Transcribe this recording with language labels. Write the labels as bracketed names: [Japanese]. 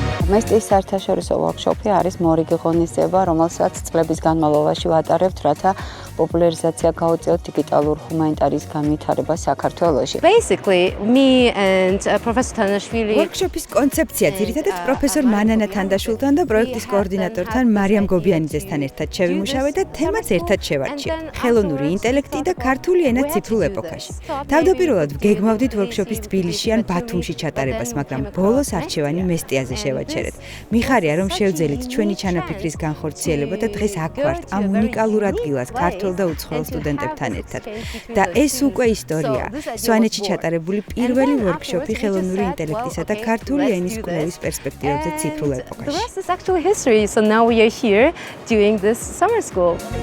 [Georgian] მესტიის საერთაშორისო ვორქშოპი არის მორიგი ღონისძიება, რომელსაც წლების განმავლობაში ვატარებთ, რათა პოპულარიზაცია გაუწიოთ დიგიტალურ ჰუმანიტარის განვითარებას საქართველოში. [English] Basically, me and Professor Tanashvili [Georgian] ვორქშოპის კონცეფცია ძირითადად პროფესორ მანანა თანდაშვილთან და პროექტის კოორდინატორთან მარიამ გობიანიძესთან ერთად შევიმუშავეთ და თემაც ერთად შევარჩიეთ. ხელოვნური ინტელექტი და ქართული ენა ციფრულ ეპოქაში. თავდაპირველად გეგმავდით ვორქშოპის თბილისში ან ბათუმში ჩატარებას, მაგრამ ბოლოს არჩევანი მესტიაზე შევაჩერეთ. მიხარია, რომ შევძელით ჩვენი ჩანაფიქრის განხორციელება და დღეს აქ ვართ ამ უნიკალურ ადგილას ქართულ და უცხოელ სტუდენტებთან ერთად. და ეს უკვე ისტორია. სვანეთში ჩატარებული პირველი ვორქშოპი ხელოვნური ინტელექტისა და ქართული ენის კვლევის პერსპექტივებზე ციფრულ ეპოქაში. [English] The rest is actually history. So now we are here doing this summer school.